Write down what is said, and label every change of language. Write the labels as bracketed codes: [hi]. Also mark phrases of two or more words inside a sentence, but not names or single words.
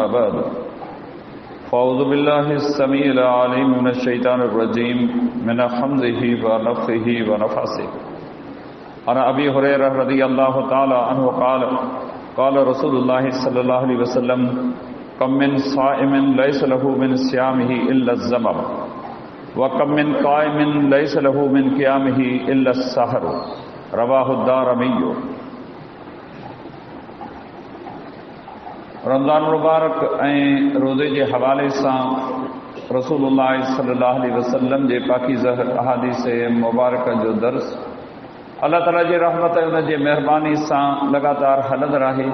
[ar] بعد فأعوذ بالله السميع العليم من الشيطان الرجيم من همزه ونفخه ونفثه عن أبي هريرة رضي الله تعالى عنه قال قال رسول الله صلى الله عليه وسلم كم من صائم ليس له من صيامه إلا الظمأ وكم من قائم ليس له من قيامه إلا السهر رواه الدارمي. [sd] रमज़ान मुबारक ऐं रोज़े जे हवाले सां रसूलुल्लाह [ar] صلى الله عليه وسلم [sd] जे पाकीज़ह अहादीस मुबारक जो दर्स अल्लाह ताला जी रहमत ऐं उन जी महिरबानी सां लगातार हलंदड़ आहे।